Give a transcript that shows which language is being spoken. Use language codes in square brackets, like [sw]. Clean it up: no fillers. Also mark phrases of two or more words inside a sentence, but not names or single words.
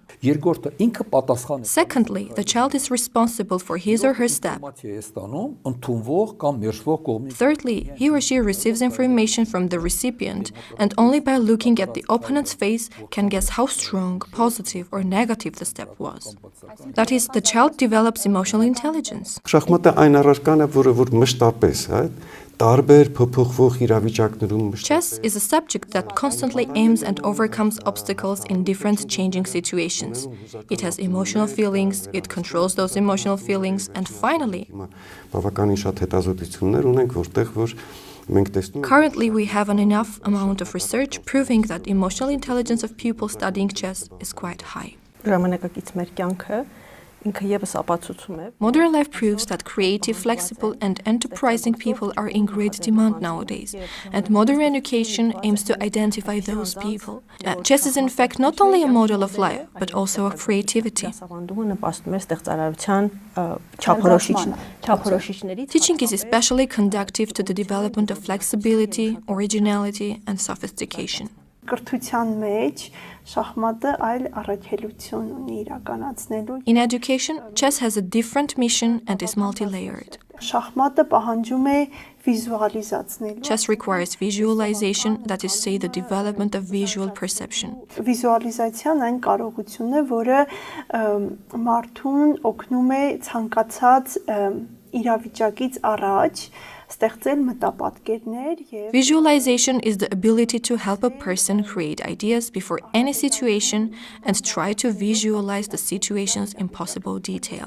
[en] Secondly, the child is responsible for his or her step. Thirdly, he or she receives information from the recipient, and only by looking at the opponent's face can guess how strong, positive, or negative the step was. That is, the child develops emotional intelligence. [hy] Շախմատը այն առարկան է, որ մշտապես, տարբեր փոփոխվող իրավիճակներում [en] Chess is a subject that constantly aims and overcomes obstacles in different changing situations. It has emotional feelings, it controls those emotional feelings, and finally, [hy] բավականին շատ հետազոտություններ ունենք, որտեղ որ մենք տեսնում [en] currently we have an enough amount of research proving that emotional intelligence of pupils studying chess is quite high. Modern life proves that creative, flexible, and enterprising people are in great demand nowadays, and modern education aims to identify those people. Chess is in fact not only a model of life, but also of creativity. Teaching is especially conducive to the development of flexibility, originality, and sophistication. [hy] կրթության մեջ շախմատը այլ առաքելություն ունի իրականացնելու։ [en] In education, chess has a different mission and is multi-layered. [hy] Շախմատը պահանջում է վիզուալիզացնելու։ [en] Chess requires visualization, that is, say, the development of visual perception. [hy] Վիզուալիզացիան այն կարողությունն է, որը մարդուն օգնում է ցանկացած իրավիճակից առաջ ստեղծել մտապատկերներ եւ [en] Visualization is the ability to help a person create ideas before any situation and try to visualize the situations in possible detail.